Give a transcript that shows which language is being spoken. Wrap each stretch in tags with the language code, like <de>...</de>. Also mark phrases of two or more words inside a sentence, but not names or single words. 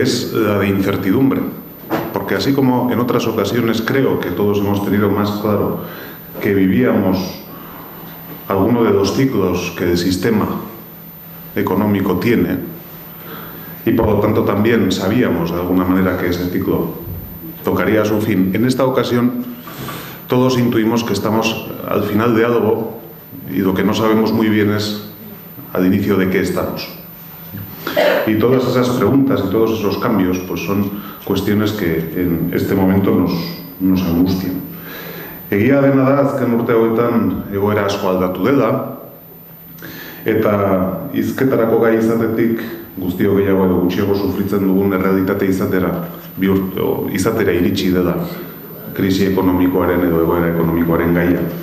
<es>es la de incertidumbre, porque así como en otras ocasiones creo que todos hemos tenido más claro que vivíamos alguno de los ciclos que el sistema económico tiene y por lo tanto también sabíamos de alguna manera que ese ciclo tocaría su fin, en esta ocasión todos intuimos que estamos al final de algo y lo que no sabemos muy bien es al inicio de qué estamos. Y todas esas preguntas y todos esos cambios pues son cuestiones que en este momento nos angustian.</es> <eu>Egia dena da, azken urte hauetan egoera asko aldatu dela, eta hizketarako gai izatetik guztio gehiago edo gutxiago sufritzen dugun errealitate izatera iritsi dela krisi ekonomikoaren edo egoera ekonomikoaren gaia.</eu>